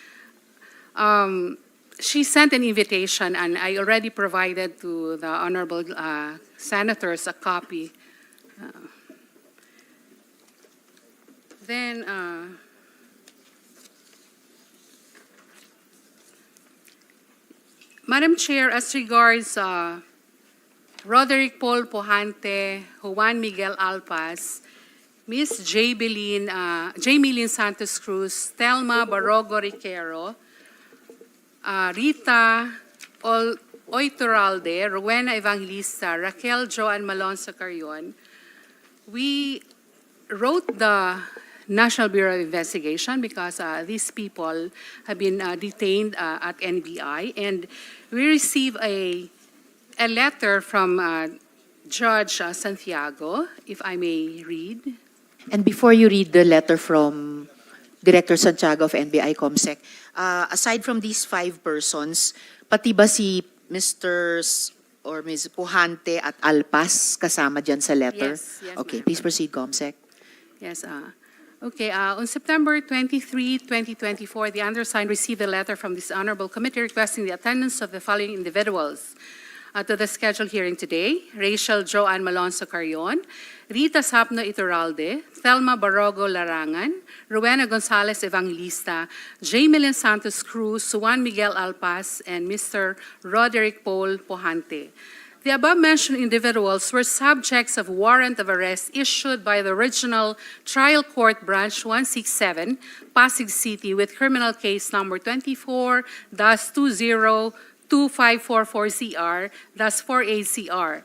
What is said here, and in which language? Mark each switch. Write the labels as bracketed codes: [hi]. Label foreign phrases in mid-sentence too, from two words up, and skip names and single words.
[en] She sent an invitation, and I already provided to the honorable senators a copy. Madam Chair, as regards Roderick Paul Pojante, Juan Miguel Alpas, Miss Jaylene Santos Cruz, Telma Barogo Riquero, Rita Oiturralde, Rowena Evangelista, Raquel Joan Malonzo Carrion. We wrote the National Bureau of Investigation because these people have been detained at NBI, and we received a letter from Judge Santiago, if I may read. And before you read the letter from Director Santiago of NBI COMSEC, aside from these 5 persons, [tl] pati ba si Mr. [en] or Ms. [tl] Puhante at Alpas kasama dyan sa letter? [en] Yes, Okay, ma'am. please proceed, COMSEC. Yes. Okay. On September 23, 2024, the undersigned received a letter from this honorable committee requesting the attendance of the following individuals to the scheduled hearing today: Rachel Joanne Malonzo Carrion, Rita Sapno Iturralde, Thelma Barogo Larangan, Rowena Gonzalez Evangelista, Jaylene Santos Cruz, Juan Miguel Alpas, and Mr. Roderick Paul Pohante. The above-mentioned individuals were subjects of warrant of arrest issued by the Regional Trial Court Branch 167, Pasig City, with criminal case number 24-20-2544-CR-48CR.